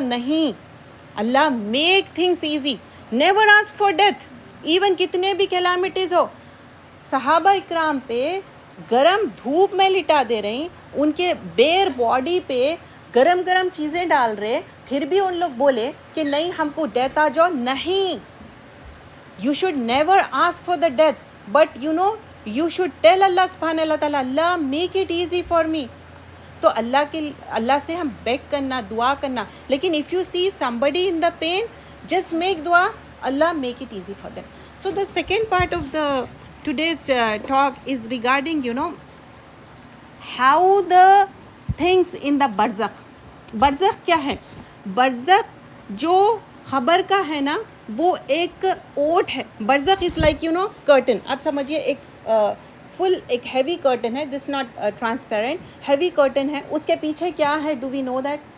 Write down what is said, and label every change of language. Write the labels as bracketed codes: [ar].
[en] नहीं, Allah make things easy, never ask for death. [hi] Even कितने भी कैलामिटीज़ हो, सहाबा इकराम पे गरम धूप में लिटा दे रही, उनके बेर बॉडी पे गरम गरम चीज़ें डाल रहे, फिर भी उन लोग बोले कि नहीं हमको डेथ आ जाओ. [en] नहीं, you should never ask for the death, but you know you should tell Allah subhanahu wa ta'ala, Allah make it easy for me. [hi] तो अल्लाह से हम बेग करना, दुआ करना. [en] लेकिन if you see somebody in the pain, just make dua, Allah make it easy for them. So the second part of the today's talk is regarding, you know, how the things in the barzakh. [hi] barzakh क्या है? barzakh जो खबर का है ना, वो एक ओट है. [en] बरज़ख is like, you know, curtain. [hi] आप समझिए एक फुल एक हैवी कर्टन है, [en] This not transparent, heavy curtain है. [hi] उसके पीछे क्या है, [en] Do we know that?